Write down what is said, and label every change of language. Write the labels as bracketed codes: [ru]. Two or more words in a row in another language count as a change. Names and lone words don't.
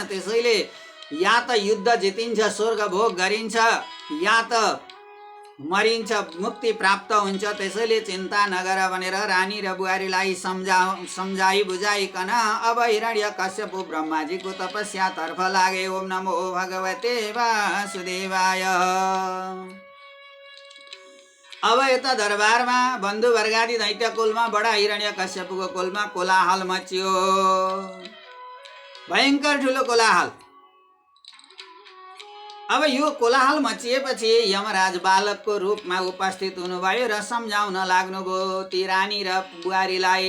[ne] त्यसैले या त युद्ध जितिन्छ, स्वर्ग भोग गरिन्छ, या त मरिन्छ, मुक्ति प्राप्त हुन्छ। त्यसैले चिन्ता नगर भनेर रानी र बुहारीलाई सम्झाइ बुझाइकन अब हिरण्यकश्यप ब्रह्माजीको तपस्यातर्फ लागे। [sa] ओम नमो भगवते वासुदेवाय। [ne] अब यता दरबारमा बन्धु वर्गादि दैत्य कुलमा बडा हिरण्यकश्यपको कुलमा कोलाहल मच्यो। भयङ्कर ठुलो कोलाहल। अब यो कोलाहल मचिएपछि यमराज बालकको रूपमा उपस्थित हुनुभयो र सम्झाउन लाग्नुभयो ती रानी र बुहारीलाई।